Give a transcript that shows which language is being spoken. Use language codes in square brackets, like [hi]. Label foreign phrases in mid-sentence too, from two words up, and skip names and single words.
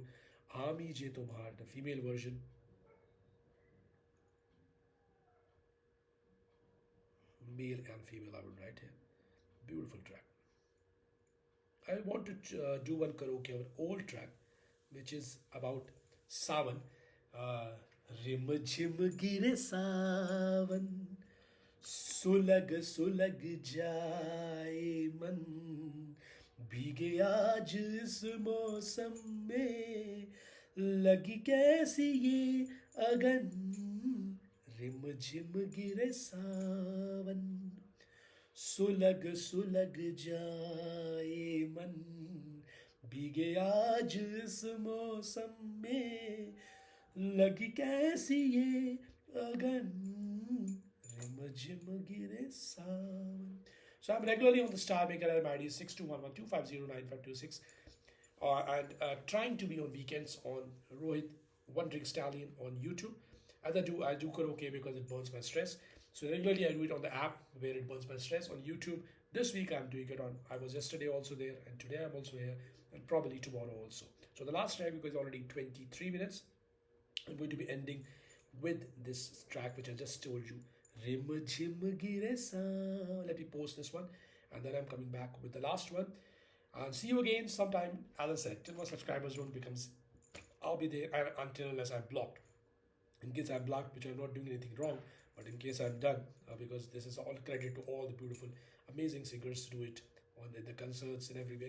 [en] Ami Je Tumhar, the female version. Male and female, I would write here. Beautiful track. I want to do one karaoke of an old track which is about Sawan. [hi] रिम झिम गिरे सावन सुलग सुलग जाए मन भीगे आज इस मौसम में लगी कैसी ये अगन रिम झिम गिरे सावन सुलग सुलग जाए मन भीगे आज इस मौसम में लगी कैसी ये अगन [en] So I'm regularly on the Star Maker app ID 6211250956 and trying to be on weekends on Rohit One Drink Stallion on YouTube. As I do karaoke because it burns my stress. So regularly I do it on the app where it burns my stress. On YouTube, this week I'm doing it on. I was yesterday also there, and today I'm also here, and probably tomorrow also. So the last track, because it's already 23 minutes, I'm going to be ending with this track which I just told you. [hi] रिम झिम गिरे सा. [en] Let me post this one, and then I'm coming back with the last one. And see you again sometime. As I said, till my subscribers don't becomes, I'll be there until unless I'm blocked. In case I'm blocked, which I'm not doing anything wrong, but in case I'm done, because this is all credit to all the beautiful, amazing singers who do it on the concerts and everywhere.